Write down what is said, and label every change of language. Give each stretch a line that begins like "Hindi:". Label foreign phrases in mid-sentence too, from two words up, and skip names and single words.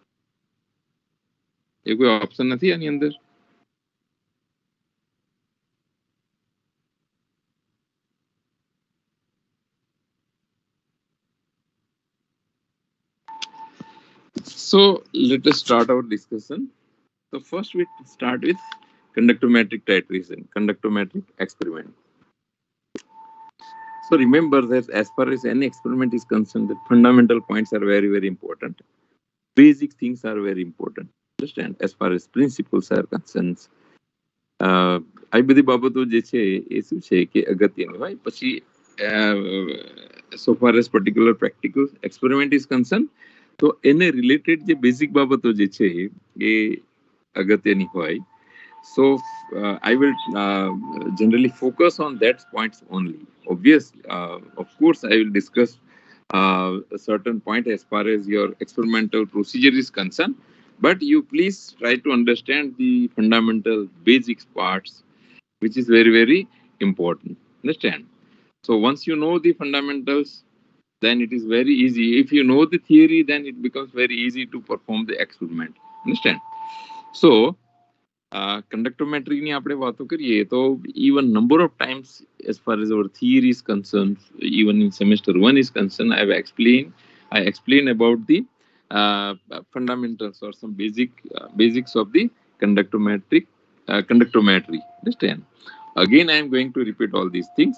Gujarati: એ કોઈ ઓપ્શન નથી આની અંદર?
English: So let us start our discussion. So first we start with conductometric titration, conductometric experiment. So remember that as far as any experiment is concerned, the fundamental points are very, very important. Basic things are very important. Understand? As far as principles are concerned,
Gujarati: આ બધી બાબતો જે છે એ શું છે કે અગત્યની હોય.
English: પછી so far as particular practical experiment is concerned,
Gujarati: તો એને રિલેટેડ જે બેઝિક બાબતો જે છે એ અગત્યની હોય.
English: So I will generally focus on that points only. Obviously, of course, I will discuss a certain point as far as your experimental procedure is concerned. But you please try to understand the fundamental basics parts, which is very, very important. Understand? So once you know the fundamentals, then it is very easy. If you know the theory, then it becomes very easy to perform the experiment. Understand? So conductometry
Gujarati: ની આપણે વાતો કરીએ તો
English: even number of times as far as our theory is concerned, even in semester 1 is concerned, I explain about the fundamentals or some basics of the conductometry. Understand? Again, I am going to repeat all these things.